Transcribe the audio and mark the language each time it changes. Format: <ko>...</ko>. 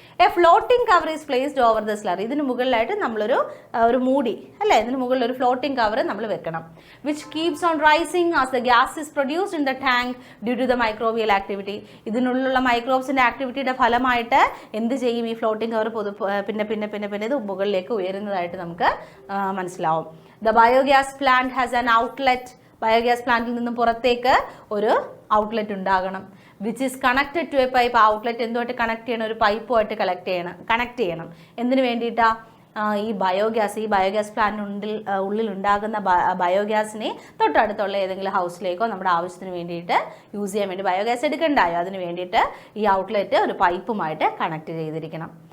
<en>A floating cover is placed over the slurry.</en> <ml>ഇതിന് മുകളിലായിട്ട് നമ്മളൊരു മൂടി, അല്ലേ, ഇതിന് മുകളിൽ ഒരു ഫ്ലോട്ടിംഗ് കവർ നമ്മൾ വെക്കണം.</ml> <en>Which keeps on rising as the gas is produced in the tank due to the microbial activity.</en> <ml>ഇതിനുള്ളിലുള്ള മൈക്രോബ്സിന്റെ ആക്ടിവിറ്റിയുടെ ഫലമായിട്ട് എന്ത് ചെയ്യും? ഈ ഫ്ലോട്ടിംഗ് കവർ പിന്നെ ഇത് മുകളിലേക്ക് ഉയരുന്നതായിട്ട് നമുക്ക് മനസ്സിലാവും.</ml> <en>The biogas plant has an outlet.</en> <ml>Biogas പ്ലാന്റിൽ നിന്നും പുറത്തേക്ക് ഒരു ഔട്ട്ലെറ്റ് ഉണ്ടാകണം.</ml> <en>Which is connected to a pipe.</en> <ml>ആ ഔട്ട്ലെറ്റ് എന്തുമായിട്ട് കണക്ട് ചെയ്യണം? ഒരു പൈപ്പുമായിട്ട് കണക്ട് ചെയ്യണം. എന്തിനു വേണ്ടിയിട്ടാ? ഈ ബയോഗ്യാസ് പ്ലാന്റിനുള്ളിൽ ഉണ്ടാകുന്ന ബയോഗ്യാസിനെ തൊട്ടടുത്തുള്ള ഏതെങ്കിലും ഹൗസിലേക്കോ നമ്മുടെ ആവശ്യത്തിന് വേണ്ടിയിട്ട് യൂസ് ചെയ്യാൻ വേണ്ടി ബയോഗ്യാസ് എടുക്കണ്ടായോ, അതിന് വേണ്ടിയിട്ട് ഈ ഔട്ട്ലെറ്റ് ഒരു പൈപ്പുമായിട്ട് കണക്ട് ചെയ്തിരിക്കണം.</ml>